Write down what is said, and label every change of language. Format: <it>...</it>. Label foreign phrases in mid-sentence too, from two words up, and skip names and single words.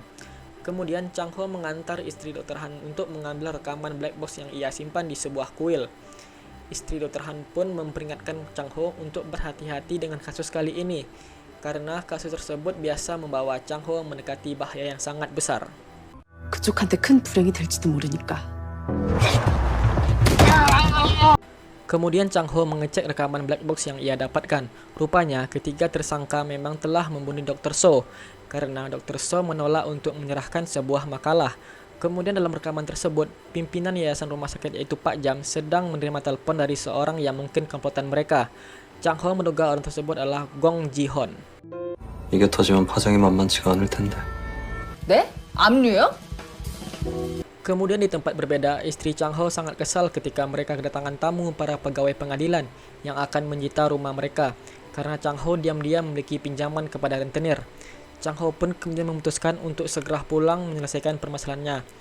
<id>Kemudian Chang Ho mengantar istri Dr. Han untuk mengambil rekaman</id> <en>black box</en> <id>yang ia simpan di sebuah kuil. Istri Dr. Han pun memperingatkan Chang Ho untuk berhati-hati dengan kasus kali ini, karena kasus tersebut biasa membawa Chang Ho mendekati bahaya yang sangat besar.</id> <ko>그쪽한테 큰 불행이 될지도 모르니까.</ko> <id>Kemudian Chang Ho mengecek rekaman</id> <en>black box</en> <id>yang ia dapatkan. Rupanya ketiga tersangka memang telah membunuh Dr. So karena Dr. So menolak untuk menyerahkan sebuah makalah. Kemudian dalam rekaman tersebut, pimpinan yayasan rumah sakit yaitu Pak Jam sedang menerima telepon dari seorang yang mungkin komplotan mereka. Chang Ho menduga orang tersebut adalah Gong Ji-hon.</id> <ko>이게 터지면 파장이 만만치가 않을 텐데. 네? 압류요?</ko> <id>Kemudian di tempat berbeda, istri Chang Ho sangat kesal ketika mereka kedatangan tamu para pegawai pengadilan yang akan menyita rumah mereka karena Chang Ho diam-diam memiliki pinjaman kepada rentenir. Chang Ho pun kemudian memutuskan untuk segera pulang menyelesaikan permasalahannya.</id>